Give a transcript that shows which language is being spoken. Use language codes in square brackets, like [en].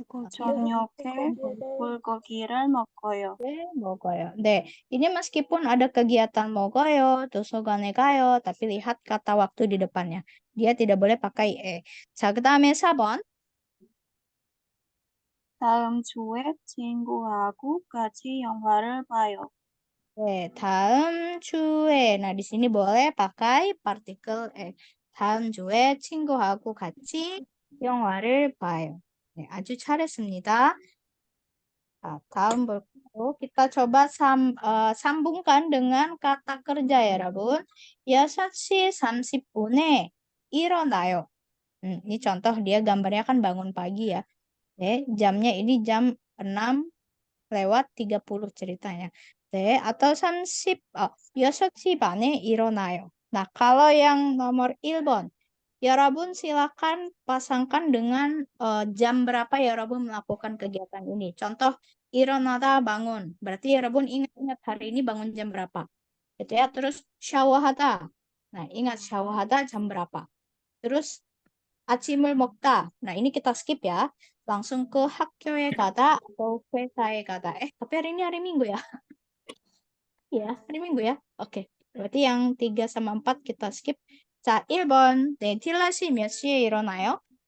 [ko] 저녁에 불고기를 먹어요. 먹어요. [id] 네, ini meskipun ada kegiatan [ko] 먹어요, 도서관에 가요, [id] tapi lihat kata waktu di depannya. Dia tidak boleh pakai e. [ko] 자, 그다음에 4번. 다음 주에 친구하고 같이 영화를 봐요. 네, 다음 주에. [id] Nah, di sini boleh pakai partikel e. [ko] 다음 주에 친구하고 같이 영화를 봐요. 네, 아주 잘했습니다. 자, 다음 볼 [id] kita coba sambungkan dengan kata kerja ya, 여러분. [ko] 6시 30분에 일어나요. [id] Ini contoh dia gambarnya kan bangun pagi ya. Jamnya ini jam 6:30 ceritanya. Atau [ko] 6시 반에 일어나요. [id] Nah, kalau yang nomor 1번, 여러분 silakan pasangkan dengan jam berapa 여러분 melakukan kegiatan ini. Contoh, [ko] 일어나다 [id] bangun. Berarti 여러분 ingat-ingat hari ini bangun jam berapa. Gitu ya. Terus [ko] 샤워하다. [id] Nah, ingat 샤워하다 jam berapa. Terus [ko] 아침을 먹다. [id] Nah, ini kita skip ya. Langsung ke [ko] 학교에 가다 [id] atau [ko] 회사에 가다. [id] Tapi hari ini hari Minggu ya. Ya, hari Minggu ya. Oke. Berarti yang 3 sama 4 kita skip. [ko] 자, 1번. 네, 틸라 씨 몇 시에 일어나요?